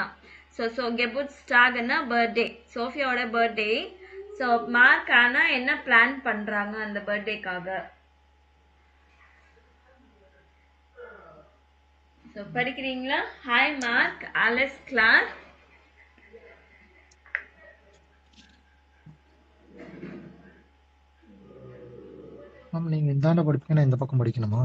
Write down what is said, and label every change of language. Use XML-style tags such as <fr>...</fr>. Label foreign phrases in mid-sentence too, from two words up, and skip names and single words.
<ta>So Geburtstag na birthday. Sophiaவோட birthday. So Mark Anna என்ன பிளான் பண்றாங்க அந்த பர்த்டேக்காக? So படிக்கிறீங்களா?</ta> <de>Hi Mark, alles klar?</de> <ta>மேம் நீங்க இந்தாண்ட படிப்பீங்க, நான் இந்த பக்கம் படிக்கணுமா?</ta>